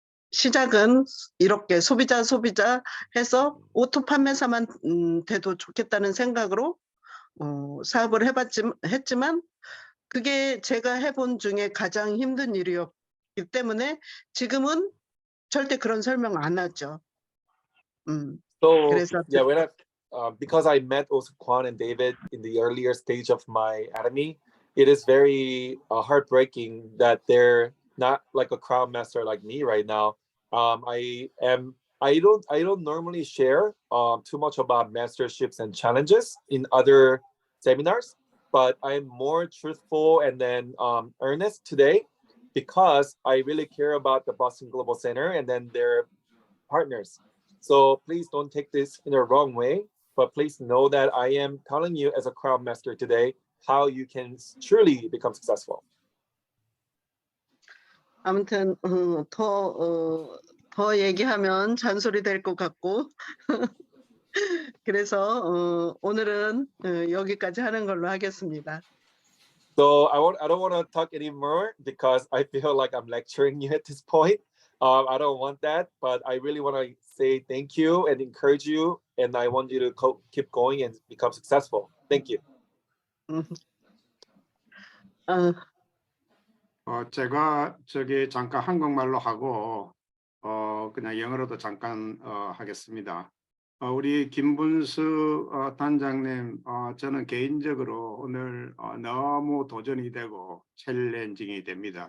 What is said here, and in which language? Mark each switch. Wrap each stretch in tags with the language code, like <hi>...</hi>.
<ko>시작은 이렇게 소비자 해서 오토 판매사만 돼도 좋겠다는 생각으로 사업을 했지만 그게 제가 해본 중에 가장 힘든 일이었기 때문에 지금은 절대 그런 설명 안 하죠.</ko> <en>So</en> <ko>그래서</ko> <en>yeah, when because I met also Kwan and David in the earlier stage of my academy, it is very heartbreaking that they're not like a crown master like me right now. I don't normally share too much about masterships and challenges in other seminars, but I'm more truthful and then earnest today because I really care about the Boston Global Center and then their partners. So please don't take this in a wrong way, but please know that I am telling you as a crown master today how you can truly become successful.</en> <ko>아무튼 더 얘기하면 잔소리 될 것 같고 그래서 오늘은 여기까지 하는 걸로 하겠습니다.</ko> <en>So I don't want to talk anymore because I feel like I'm lecturing you at this point. I don't want that, but I really want to say thank you and encourage you, and I want you to keep going and become successful. Thank you.</en> <ko>제가 저기 잠깐 한국말로 하고 그냥 영어로도 잠깐 하겠습니다. 우리 김분수 단장님, 저는 개인적으로 오늘 너무 도전이 되고 챌린징이 됩니다.</ko>